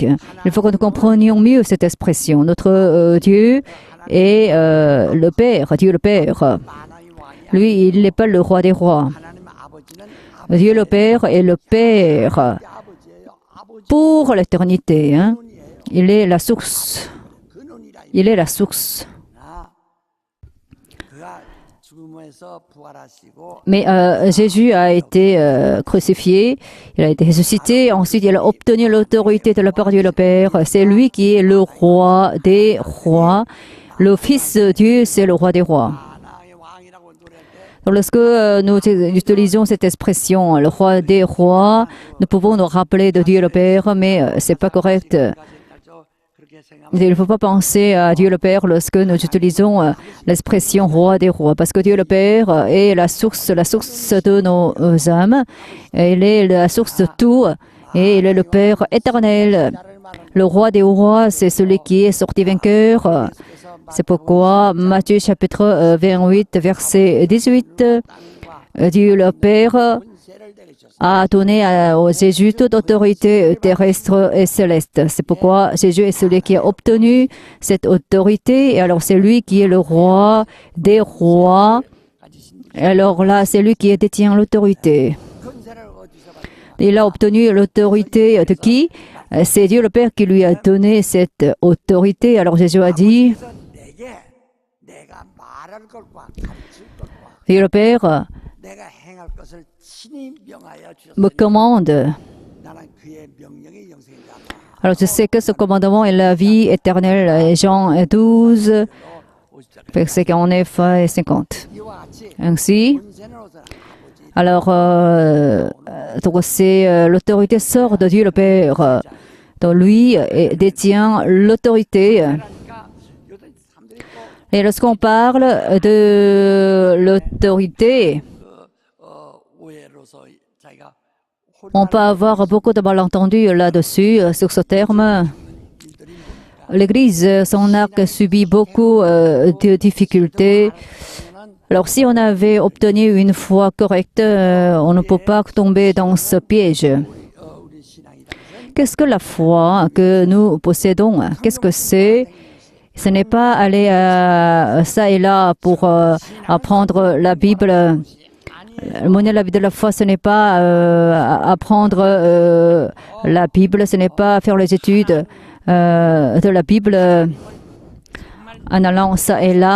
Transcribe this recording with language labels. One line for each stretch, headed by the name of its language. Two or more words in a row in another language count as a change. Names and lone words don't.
French: Il faut que nous comprenions mieux cette expression. Notre Dieu est le Père, Dieu le Père.
Korean: 만왕의 왕이
French: Lui, il n'est pas le roi des rois.
Korean: 하나님 아버지는
French: Dieu le Père est le Père
Korean: 아버지예요. 아버지
French: pour l'éternité. Hein.
Korean: 근원이에요.
French: Il est la source.
Korean: 근원이라
French: Il est la source.
Korean: 그가 죽음에서 부활하시고
French: Mais Jésus a été crucifié, il a été ressuscité, ensuite il a obtenu l'autorité de la part de Dieu le Père. C'est lui qui est le roi des rois. Le Fils de Dieu, c'est le roi des rois.
Korean: 만왕의 왕이라고 노래할 때
French: Donc, lorsque nous utilisons cette expression, le roi des rois, nous pouvons nous rappeler de Dieu le Père, mais c'est pas correct.
Korean: 생각하죠. 그렇게 생각하면
French: Il ne faut pas penser à Dieu le Père lorsque nous utilisons l'expression roi des rois, parce que Dieu le Père est la source de nos âmes. Il est la source de tout et il est le Père éternel. Le roi des rois, c'est celui qui est sorti vainqueur. C'est pourquoi Matthieu chapitre 28, verset 18, Dieu le Père
Korean: 권세를 내리셨어요.
French: a donné à Jésus toute autorité terrestre et céleste. C'est pourquoi Jésus est celui qui a obtenu cette autorité. Et alors c'est lui qui est le roi des rois. Et alors là, c'est lui qui détient l'autorité.
Korean: 권세를 어디서 받았냐?
French: Il a obtenu l'autorité de qui? C'est Dieu le Père qui lui a donné cette autorité. Alors Jésus a dit,
Korean: 그래서 내게 내가 말할 것과 가르칠 것과
French: Dieu le Père
Korean: 내가 행할 것을 친히 명하여
French: me
Korean: 주셨으니
French: commande.
Korean: 나는 그의 명령이 영생이다.
French: Alors je sais que ce commandement est la vie éternelle. Jean 12, versets 49 et 50.
Korean: 이와 같이
French: Ainsi,
Korean: 권세는 어디서 아버지
French: alors donc c'est l'autorité sort de Dieu le Père. Donc lui détient l'autorité.
Korean: 그러니까 요즘 사람들이 또
French: Et lorsqu'on parle de l'autorité,
Korean: 오해로서 자기가
French: on peut avoir beaucoup de malentendus là-dessus, sur ce terme.
Korean: 일들이
French: L'Église, son arc subit beaucoup de difficultés. Alors si on avait obtenu une foi correcte, on ne peut pas tomber dans ce piège.
Korean: 우리 신앙이다.
French: Qu'est-ce que la foi que nous possédons? Qu'est-ce que c'est? Ce n'est pas aller ça et là pour apprendre la Bible. Mener la vie de la foi, ce n'est pas apprendre la Bible, ce n'est pas faire les études de la Bible en allant ça et là.